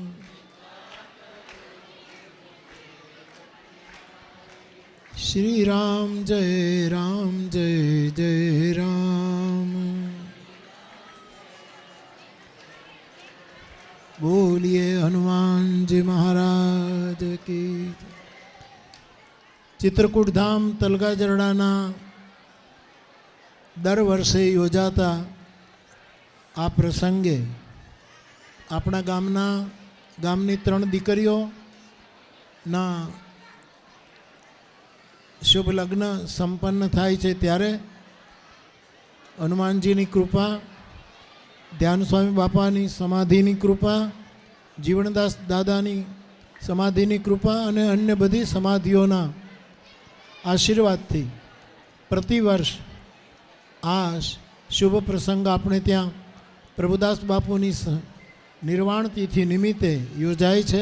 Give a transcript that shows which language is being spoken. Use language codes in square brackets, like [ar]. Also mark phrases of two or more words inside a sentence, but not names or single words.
[hi] श्री राम जय जय राम। बोलिए हनुमान जी महाराज की। [gu] चित्रकूट धाम तलगा जरડાના દર વર્ષે યોજાતા આ પ્રસંગે આપણા ગામની 3 દીકરીઓના શુભ લગ્ન સંપન્ન થાય છે ત્યારે હનુમાનજીની કૃપા, ધ્યાન સ્વામી બાપાની સમાધિની કૃપા, જીવણદાસ દાદાની સમાધિની કૃપા અને અન્ય બધી સમાધિઓના આશીર્વાદથી પ્રતિવર્ષ આ શુભ પ્રસંગ આપણે ત્યાં પ્રભુદાસ બાપુની નિર્વાણ તિથિ નિમિત્તે યોજાય છે.